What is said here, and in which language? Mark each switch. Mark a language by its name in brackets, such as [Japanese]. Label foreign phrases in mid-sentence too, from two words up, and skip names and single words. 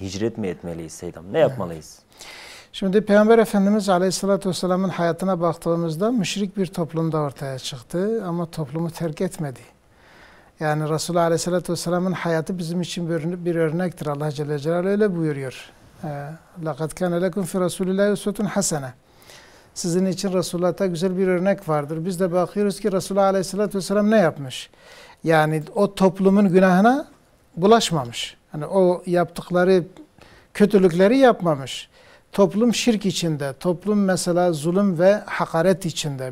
[Turkish] Hicret mi etmeliyiz Seydam? Ne yapmalıyız? Şimdi Peygamber Efendimiz Aleyhisselatü Vesselam'ın hayatına baktığımızda müşrik bir toplumda ortaya çıktı ama toplumu terk etmedi. Yani Resulullah Aleyhisselatü Vesselam'ın hayatı bizim için bir örnektir. Allah Celle Celaluhu öyle buyuruyor. [Arabic] لَقَدْ كَانَ لَكُمْ فِي رَسُولِ اللّٰهِ اُسْوَةٌ حَسَنَةٌ [Turkish] Sizin için Resulullah'ta güzel bir örnek vardır. Biz de bakıyoruz ki Resulullah Aleyhisselatü Vesselam ne yapmış? Yani o toplumun günahına bulaşmamış. Hani o yaptıkları kötülükleri yapmamış. Toplum şirk içinde, toplum mesela zulüm ve hakaret içinde.